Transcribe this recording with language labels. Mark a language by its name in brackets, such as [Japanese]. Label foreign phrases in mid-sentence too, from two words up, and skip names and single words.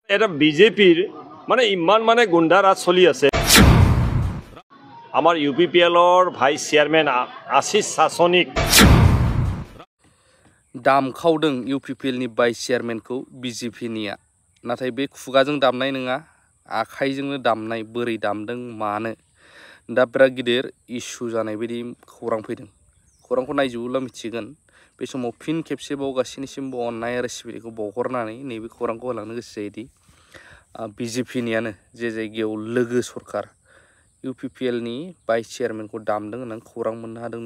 [Assamese] এটা বিজেপিৰ মানে ইমান মানে গুণ্ডা ৰাজ চলি আছে। আমাৰ UPPLৰ ভাইস চেয়াৰমেন আশিস শাসনিক [Bodo] दाम खावदों UPPLनि भाइस चेयारमेनखौ BJPनिया नाथाय बे खुगाजों दामनाय नङा आखाइजोंनो दामनाय बोरै दामदों मानो दा बिराद गिदिर इस्यु जानाय बायदि खौरां फैदों। खौरांखौ नायजोबोब्ला मिथिगोन बे समाव फिन खेबसेबाव गासैनिसिमबो अननाय आरो सिबिनायखौ बावहरनानै नैबे खौरांखौ होलांनो गोसो जायोदि BJPनियानो जे जायगायाव लोगो सरकार UPPLनि भाइस चेयारमेनखौ दामदों होननानै खौरां मोननो हादों।